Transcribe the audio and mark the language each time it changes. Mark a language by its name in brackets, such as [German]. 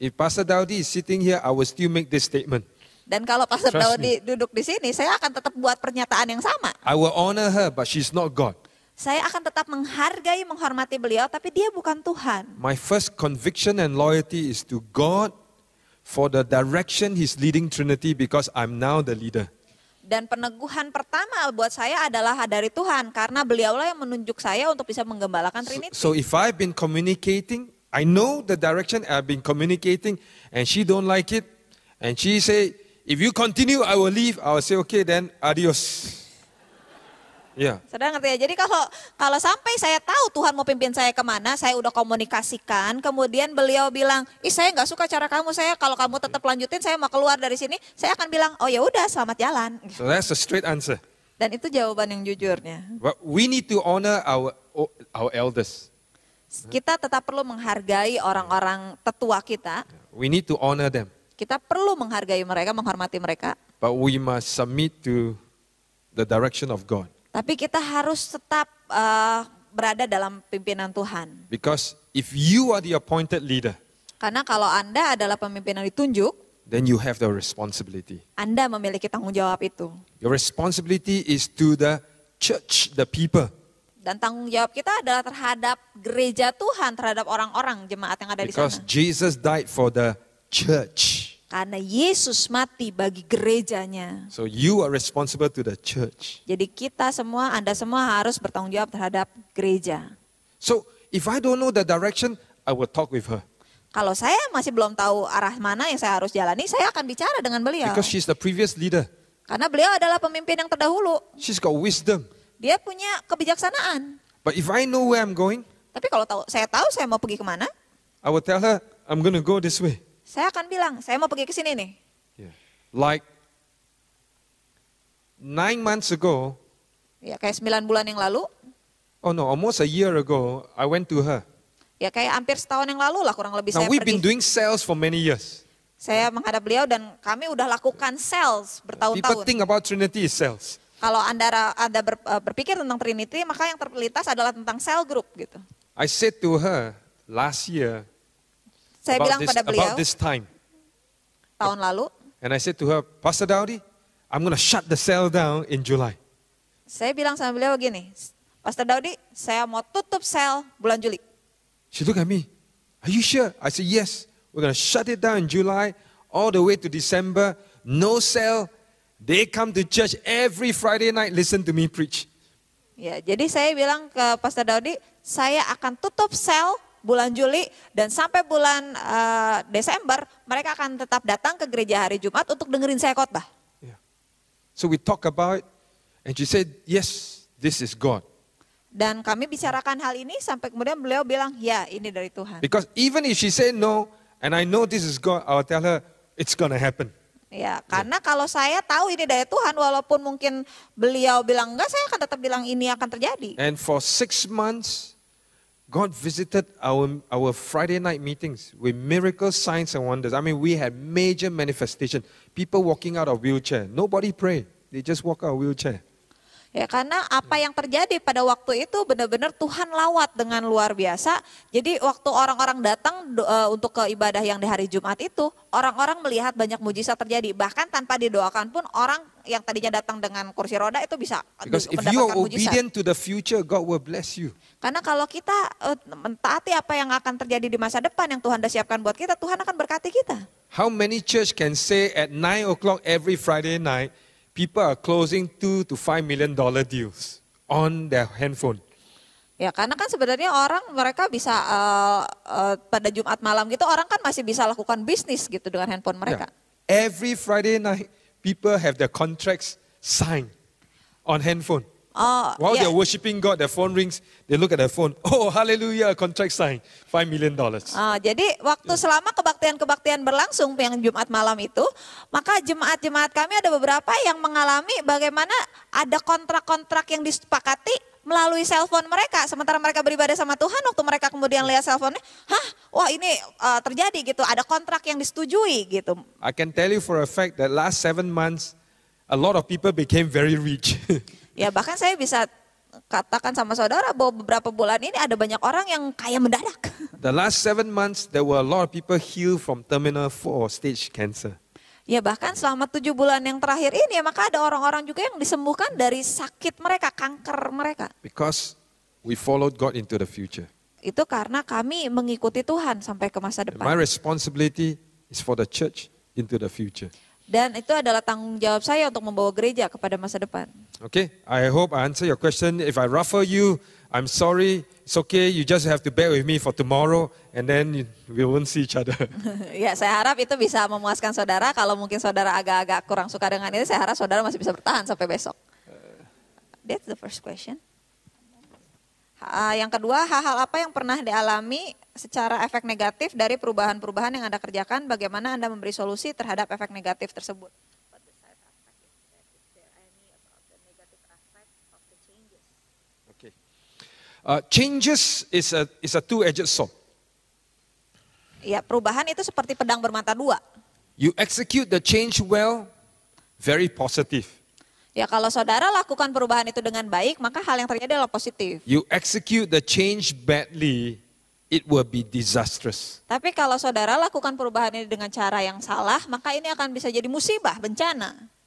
[English] If Pastor Daudi is sitting here, I will still make this statement. [Indonesian] Dan kalau Pastor [English] Trust [Indonesian] Daudi duduk di sini, saya akan tetap buat pernyataan yang sama. [English] I will honor her, but she's not God. [Indonesian] Saya akan tetap menghargai, menghormati beliau, tapi dia bukan Tuhan. [English] My first conviction and loyalty is to God for the direction He's leading Trinity, because I'm now the leader. [Indonesian] Dan peneguhan pertama buat saya adalah dari Tuhan, karena beliaulah yang menunjuk saya untuk bisa menggembalakan Trinity. [English] So if I've been communicating, I know the direction I've been communicating, and she don't like it, and she say, if you continue, I will leave. I will say, okay, then adios. Yeah. [Indonesian] Saudara ngerti ya? Jadi kalau sampai saya tahu Tuhan mau pimpin saya kemana, saya udah komunikasikan, kemudian beliau bilang, saya nggak suka cara kamu, kalau kamu tetap lanjutin, saya mau keluar dari sini, saya akan bilang, oh ya udah, selamat jalan. [English] So that's a straight answer. [Indonesian] Dan itu jawaban yang jujurnya. [English] But we need to honor our elders. [Indonesian] Kita tetap perlu menghargai orang-orang tetua kita. [English] We need to honor them. [Indonesian] Kita perlu menghargai mereka, menghormati mereka. [English] But we must submit to the direction of God. [Indonesian] Tapi kita harus tetap berada dalam pimpinan Tuhan. [English] Because if you are the appointed leader, [Indonesian] Karena kalau Anda adalah pemimpin yang ditunjuk, [English] then you have the responsibility. [Indonesian] Anda memiliki tanggung jawab itu. [English] Your responsibility is to the church, the people. [Indonesian] Dan tanggung jawab kita adalah terhadap gereja Tuhan, terhadap orang-orang jemaat yang ada di [English] Because [Indonesian] sana. [English] Jesus died for the church. [Indonesian] Karena Yesus mati bagi gerejanya. [English] So you are responsible to the church. [Indonesian] Jadi kita semua, Anda semua harus bertanggung jawab terhadap gereja. [English] So if I don't know the direction, I will talk with her. [Indonesian] Kalau saya masih belum tahu arah mana yang saya harus jalani, saya akan bicara dengan beliau. [English] Because she's the previous leader. [Indonesian] Karena beliau adalah pemimpin yang terdahulu. [English] She's got wisdom. [Indonesian] Dia punya kebijaksanaan. [English] But if I know where I'm going, [Indonesian] Tapi kalau saya tahu saya mau pergi kemana, [English] I will tell her, I'm going to go this way. [Indonesian] saya akan bilang, saya mau pergi ke sini nih. [English] Yeah. Like 9 months ago, [Indonesian] Ya kayak 9 bulan yang lalu, [English] almost a year ago, I went to her. [Indonesian] ya kayak hampir setahun yang lalu lah kurang lebih [English] Now [Indonesian] saya [English] we've been [Indonesian] pergi. [English] doing sales for many years. [Indonesian] Saya menghadap beliau dan kami udah lakukan sales [English] People [Indonesian] bertahun-tahun. [English] think about Trinity is sales. [Indonesian] Kalau Anda berpikir tentang Trinity, maka yang terlintas adalah tentang cell group gitu. [English] I said to her last year, [Indonesian] Saya bilang pada beliau [English] about this time, [Indonesian] tahun lalu, [English] And I said to her, Pastor Daudi, I'm going to shut the cell down in July. [Indonesian] Saya bilang sama beliau begini, Pastor Daudi, saya mau tutup sel bulan Juli. [English] She looked at me, are you sure? I said, yes. We're going to shut it down in July, all the way to December. No cell. They come to church every Friday night, listen to me preach. [Indonesian] Ya, jadi saya bilang ke Pastor Daudi, saya akan tutup sel bulan Juli dan sampai bulan Desember mereka akan tetap datang ke gereja hari Jumat untuk dengerin saya khotbah. [English] Yeah. So we talk about it, and she said, yes, this is God. [Indonesian] Dan kami bicarakan hal ini sampai kemudian beliau bilang, ya ini dari Tuhan. [English] Because even if she said no, and I know this is God, I'll tell her, it's going to happen. [Indonesian] Ya, karena kalau saya tahu ini dari Tuhan, walaupun mungkin beliau bilang enggak, saya akan tetap bilang ini akan terjadi. [English] And for 6 months, God visited our Friday night meetings with miracles, signs and wonders. I mean, we had major manifestation. People walking out of wheelchair. Nobody pray. They just walk out of wheelchair. [Indonesian] Ya, karena apa yang terjadi pada waktu itu benar-benar Tuhan lawat dengan luar biasa. Jadi waktu orang-orang datang untuk ke ibadah yang di hari Jumat itu, orang-orang melihat banyak mujizat terjadi. Bahkan tanpa didoakan pun orang yang tadinya datang dengan kursi roda itu bisa [English] Because if you are [Indonesian] mendapatkan mujizat. [English] obedient to the future, God will bless you. [Indonesian] Karena kalau kita mentaati apa yang akan terjadi di masa depan yang Tuhan sudah siapkan buat kita, Tuhan akan berkati kita. [English] How many church can say at 9 o'clock every Friday night, people are closing $2 to $5 million deals on their handphone? [Indonesian] Ya, karena kan sebenarnya orang mereka bisa pada Jumat malam gitu, orang kan masih bisa lakukan bisnis gitu dengan handphone mereka. [English] Yeah. Every Friday night, people have their contracts signed on handphone. While [Indonesian] ya. [English] they're worshiping God, their phone rings, they look at their phone. Oh, hallelujah, contract signed, $5 million. [Indonesian] Jadi waktu selama kebaktian-kebaktian berlangsung yang Jumat malam itu, maka jemaat-jemaat kami ada beberapa yang mengalami bagaimana ada kontrak-kontrak yang disepakati melalui cellphone mereka. Sementara mereka beribadah sama Tuhan, waktu mereka kemudian lihat cellphone-nya, wah ini terjadi gitu, ada kontrak yang disetujui gitu. [English] I can tell you for a fact that last 7 months, a lot of people became very rich. [Indonesian] Ya, bahkan saya bisa katakan sama saudara bahwa beberapa bulan ini ada banyak orang yang kaya mendadak. [English] The last 7 months, there were a lot of people healed from terminal 4 stage cancer. [Indonesian] Ya, bahkan selama 7 bulan yang terakhir ini, maka ada orang-orang juga yang disembuhkan dari sakit mereka, kanker mereka. [English] Because we followed God into the future. [Indonesian] Itu karena kami mengikuti Tuhan sampai ke masa [English] And [Indonesian] depan. [English] my responsibility is for the church into the future. [Indonesian] Dan itu adalah tanggung jawab saya untuk membawa gereja kepada masa depan. [English] Okay, I hope I answer your question. If I ruffle you, I'm sorry. It's okay, you just have to bear with me for tomorrow and then we won't see each other. [Indonesian] Ya, saya harap itu bisa memuaskan saudara. Kalau mungkin saudara agak-agak kurang suka dengan ini, saya harap saudara masih bisa bertahan sampai besok. [English] That's the first question. [Indonesian] Yang kedua, hal-hal apa yang pernah dialami secara efek negatif dari perubahan-perubahan yang Anda kerjakan, bagaimana Anda memberi solusi terhadap efek negatif tersebut? [English] Okay. Changes is a two-edged sword. [Indonesian] Ya, perubahan itu seperti pedang bermata dua. [English] You execute the change well, very positive. [Indonesian] Ya, kalau saudara lakukan perubahan itu dengan baik, maka hal yang terjadi adalah positif. [English] You execute the change badly, it will be disastrous. [Indonesian] Tapi kalau saudara lakukan perubahan ini dengan cara yang salah, maka ini akan bisa jadi musibah, bencana.